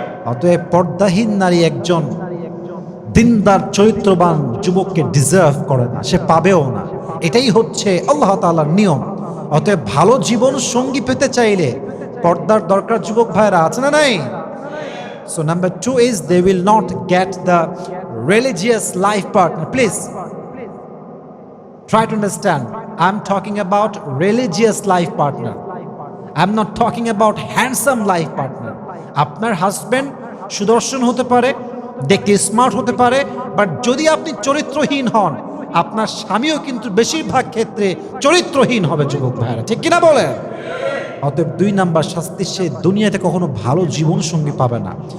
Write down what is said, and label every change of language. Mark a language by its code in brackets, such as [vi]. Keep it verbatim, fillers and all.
[bn] অতএব পর্দাহীন নারী একজন দিনদার চরিত্রবান যুবককে ডিজার্ভ করে না, সে পাবেও না। এটাই হচ্ছে আল্লাহ তাআলার নিয়ম। অতএব ভালো জীবন সঙ্গী পেতে চাইলে পর্দার দরকার যুবক ভাইরা, আছে না নাই? [en] So number two is they will not get the religious life partner. Please try to understand, I'm talking about religious life partner, I'm not talking about handsome life partner. [bn] আপনার হাজবেন্ড সুদর্শন হতে পারে, দেখতে স্মার্ট হতে পারে, but যদি আপনি চরিত্রহীন হন, আপনার স্বামীও কিন্তু বেশিরভাগ ক্ষেত্রে চরিত্রহীন হবে যুবক ভাইরা, ঠিক কিনা বলেন? অতএব দুই নাম্বার শাস্তি, সে দুনিয়াতে কখনো ভালো জীবন সঙ্গী পাবে না।